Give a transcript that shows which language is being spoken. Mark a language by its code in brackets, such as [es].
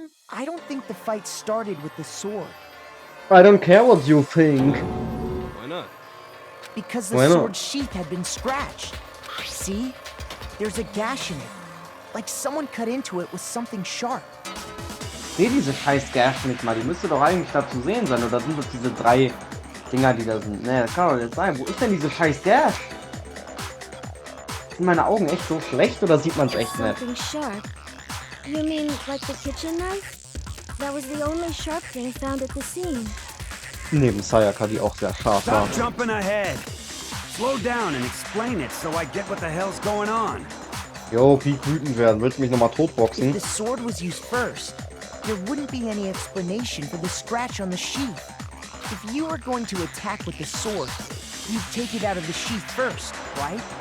[en] I don't think the fight started with the sword. I don't care what you think. Why not? Because the Why not? sword's sheath had been scratched. See? There's a gash in it. Like someone cut into it with something sharp. [de] Seh diese scheiß Gash nicht mal, die müsste doch eigentlich da zu sehen sein, oder sind das diese 3 Dinger, die da sind? Ne, das kann doch nicht sein. Wo ist denn diese scheiß Gash? Sind meine Augen echt so schlecht, oder sieht man es echt nicht? [en] Something sharp. You mean like the kitchen knife? That was the only sharp thing found at the scene. [de] Neben Sayaka, die auch sehr scharf war. [en] Stop jumping ahead. Slow down and explain it so I get what the hell's going on. [de] Jo, Peak wütend werden. Willst du mich nochmal [en] If [de] totboxen? [en] the sword was used first, there wouldn't be any explanation for the scratch on the sheath. If you were going to attack with the sword, you'd take it out of the sheath first, right?